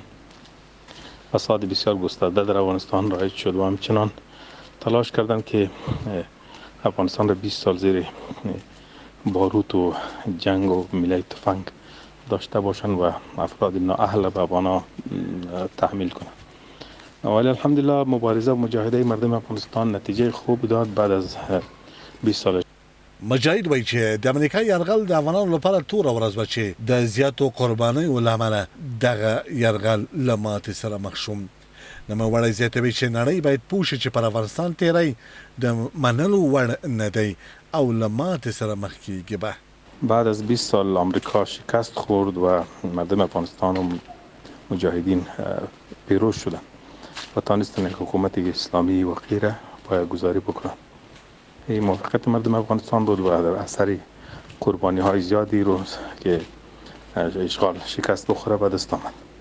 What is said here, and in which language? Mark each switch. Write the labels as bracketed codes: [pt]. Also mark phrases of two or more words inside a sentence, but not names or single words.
[fa] فساد بسیار گسترده در افغانستان رایج شد و همچنان تلاش کردند که افغانستان را 20 سال زیر باروت و جنگ و میله تفنگ داشته باشند و افراد نااهل به افغانا تحمیل کنند. ولی الحمدلله مبارزه و مجاهده مردم افغانستان نتیجه خوب داد. بعد از 20 سال [ps] مجاهد وایي چې د امریکا یرغل د افغانانو لپاره توره ورځ وه چې د زیاتو قربانیو له امله دغه یرغل له ماتې سره مخ شو. نوموړی زیاتوي چې نړۍ باید پوه شي چې پر افغانستان تیری د منلو وړ نه دی او له ماتې سره مخ کیږي. [fa] به بعد از 20 سال آمریکا شکست خورد و مردم افغانستان و مجاهدین پیروز شدند و تانستند یک حکومت اسلامی و غیره پایه‌گذاری بکنند. این موفقیت مردم افغانستان بود و در اثر قربانی های زیادی روز که اشغال شکست بخوره به دست آمد.